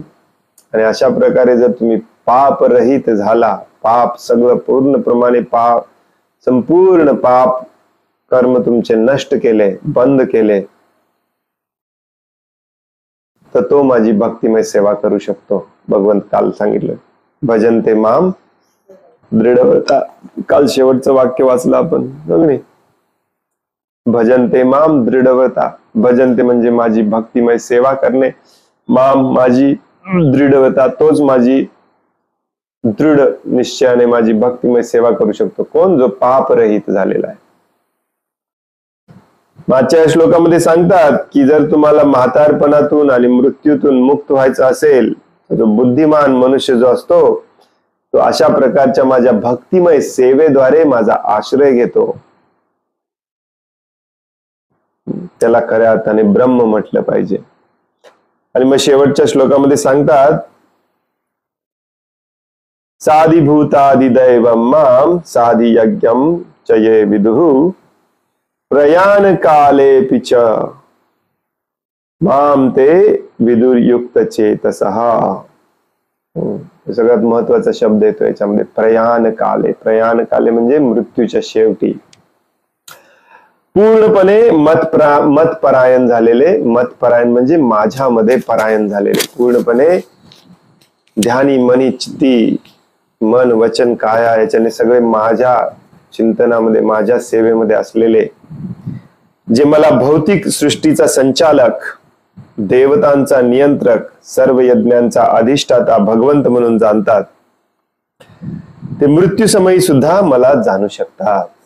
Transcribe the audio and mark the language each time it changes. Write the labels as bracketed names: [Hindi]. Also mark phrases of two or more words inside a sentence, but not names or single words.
[Marathi] आणि अशा प्रकारे जर तुम्ही पाप रहित झाला, पाप सगळं पूर्णप्रमाणे संपूर्ण पाप कर्म तुमचे नष्ट केले, बंद केले, तर तो माझी भक्तिमय सेवा करू शकतो. भगवंत काल सांगितलं [Sanskrit] भजनते माम दृढव्रता. [Marathi] काल शेवटचं वाक्य वाचलं आपण, नाही? [Sanskrit] भजनते माम दृढव्रता. [Marathi] भजनते म्हणजे माझी भक्तिमय सेवा करणे, माम माझी दृढव्रता, तोच माझी दृढ निश्चयाने माझी भक्तिमय सेवा करू शकतो. कोण? जो पाप रहित झालेला आहे. मागच्या श्लोकामध्ये सांगतात की जर तुम्हाला म्हातारपणातून आणि मृत्यूतून मुक्त व्हायचं असेल तर तो बुद्धिमान मनुष्य जो असतो तो अशा प्रकारच्या माझ्या भक्तिमय सेवेद्वारे माझा आश्रय घेतो. त्याला खऱ्या अर्थाने ब्रह्म म्हटलं पाहिजे. आणि मग शेवटच्या श्लोकामध्ये सांगतात [Sanskrit] साधिभूतादिदैवं माम साधि यज्ञं च ये विदुः प्रयाण काले पिच माम ते विदुर्युक्त चेतसः. [Marathi] सगळ्यात महत्वाचा शब्द येतो याच्यामध्ये, [Sanskrit] प्रयाण काले. प्रयाण काले [Marathi] म्हणजे मृत्यूच्या शेवटी पूर्णपणे मतपरायण झालेले. मतपरायण म्हणजे माझ्यामध्ये परायण झालेले, पूर्णपणे ध्यानी मनी चित्ती, मन वचन काया याच्याने सगळे माझ्या चिंतनामध्ये, माझ्या सेवेमध्ये असलेले, जे मला भौतिक सृष्टीचा संचालक, देवतांचा नियंत्रक, सर्व यज्ञांचा अधिष्ठाता भगवंत म्हणून जाणतात, ते मृत्यूसमयी सुद्धा मला जाणू शकतात.